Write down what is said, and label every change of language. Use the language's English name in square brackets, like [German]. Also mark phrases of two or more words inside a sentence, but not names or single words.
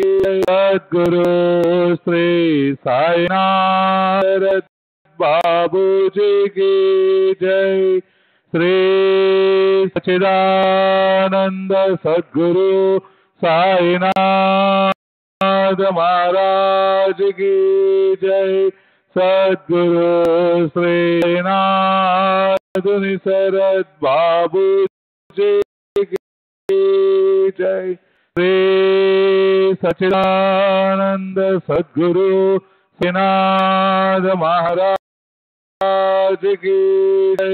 [Hindi] सद्गुरु श्री साईनाथ बाबू जी की जय। श्री सच्चिदानंद सद्गुरु साईनाथ महाराज की जय। [Telugu] సద్గురు శ్రీనాథుని శరత్ బాబూజీ జై. శ్రీ సచిదానంద సద్గురు శ్రీనాథ మహారాజ్ [Hindi] की जय.